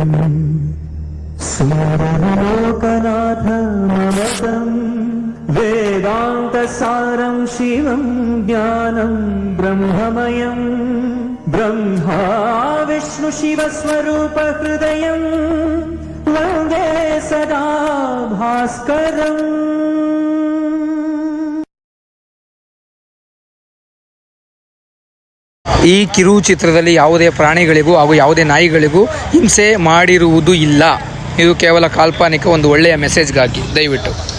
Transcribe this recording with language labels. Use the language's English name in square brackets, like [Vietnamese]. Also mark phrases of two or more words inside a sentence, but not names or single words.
[Sanskrit] सूरलोकनाथममतं वेदान्तसारं शिवं ज्ञानं ब्रह्ममयं ब्रह्मा विष्णुशिवस्वरूपहृदयं वन्दे सदा भास्करम्। [Kannada] ಈ ಕಿರು ಚಿತ್ರದಲ್ಲಿ ಯಾವುದೇ ಪ್ರಾಣಿಗಳಿಗೂ ಹಾಗೂ ಯಾವುದೇ ನಾಯಿಗಳಿಗೂ ಹಿಂಸೆ ಮಾಡಿರುವುದು ಇಲ್ಲ. ಇದು ಕೇವಲ ಕಾಲ್ಪನಿಕ ಒಂದು ಒಳ್ಳೆಯ ಮೆಸೇಜ್ಗಾಗಿ ದಯವಿಟ್ಟು.